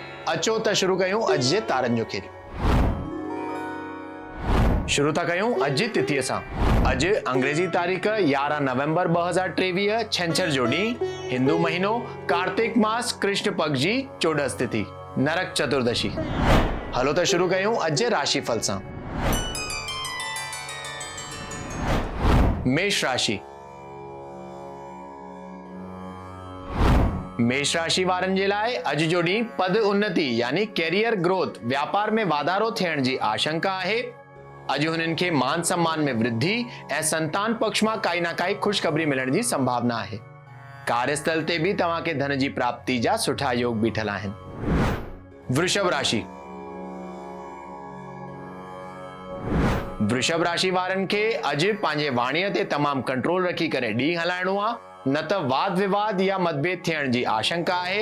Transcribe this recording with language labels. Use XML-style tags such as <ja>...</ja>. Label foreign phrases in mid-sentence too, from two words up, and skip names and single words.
<sd>अचो त शुरू कयूं अॼु जे तारनि जो खेल। शुरू था कयूं अॼु जी तिथीअ सां। अॼु अंग्रेजी तारीख़ 11 नवंबर 2023 छंछर जो ॾींहुं, हिंदू महीनो कार्तिक मास कृष्ण पक्ष जी चोॾस तिथि, नरक चतुर्दशी। हलो त शुरू कयूं अॼु जे राशिफल सां। मेष राशि। मेष राशि वारनि जे लाइ अॼु जो ॾींहुं पद उन्नति यानी</sd> <en>career growth,</en> <sd>व्यापार में वाधारो थियण जी आशंका आहे। अॼु हुननि खे मान सम्मान में वृद्धि ऐं संतान पक्ष मां काई न काई ख़ुशख़बरी मिलण जी संभावना आहे। कार्यस्थल ते बि तव्हां खे धन जी प्राप्ति जा सुठा योग बीठल आहिनि। वृषभ राशि। वृषभ राशि वारनि खे अॼु पंहिंजे वाणीअ ते तमामु कंट्रोल रखी करे ॾींहुं हलाइणो आहे, न त वाद विवाद या मतभेद थियण जी आशंका आहे।</sd>